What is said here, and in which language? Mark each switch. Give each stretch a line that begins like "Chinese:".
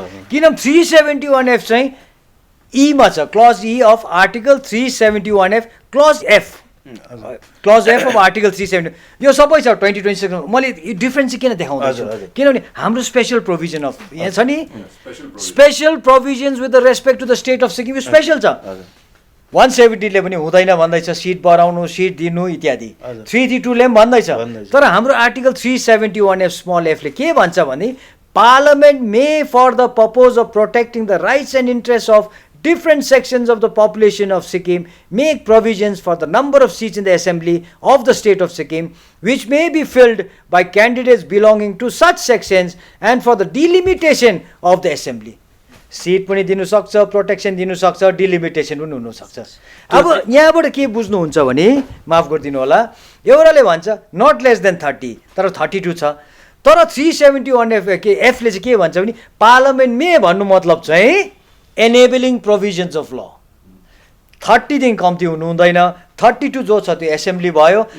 Nepali: किन 371F चाहिँ ई मा छ,
English: Clause E of article 371F clause F, clause F of article 370।
Nepali: यो सबै छ 2026। मैले डिफ्रेन्स चाहिँ किन देखाउँदैछु, किनभने हाम्रो स्पेसल प्रोभिजन अफ यहाँ छ नि,
English: Special provisions with the respect to the state of Sikkim special छ।
Nepali: 170 ले पनि हुँदैन भन्दैछ, सिट बढाउनु, सिट दिनु इत्यादि। 332 ले पनि भन्दैछ, तर हाम्रो आर्टिकल 371F स्मल एफ ले के भन्छ भने parliament may for the purpose of protecting the rights and interest of
English: different sections of the population of Sikkim make provisions for the number of seats in the assembly of the state of Sikkim which may be filled by candidates belonging to such sections and for the delimitation of the assembly.
Nepali: Seat पनि दिनु सक्छ, protection दिनु सक्छ, delimitation पनि हुनु सक्छ। अब यहाँबाट के बुझ्नुहुन्छ भने माफ गरिदिनु होला, एउटाले भन्छ
English: not less than 30
Nepali: तर 32 छ, तर 371F के एफ ले चाहिँ के भन्छ भने पार्लियामेन्ट मे भन्नु मतलब चाहिँ
English: enabling provisions of law,
Nepali: 30 दिन कम्ती हुनु हुँदैन, 32 जो छ त्यो एसेम्ब्ली भयो।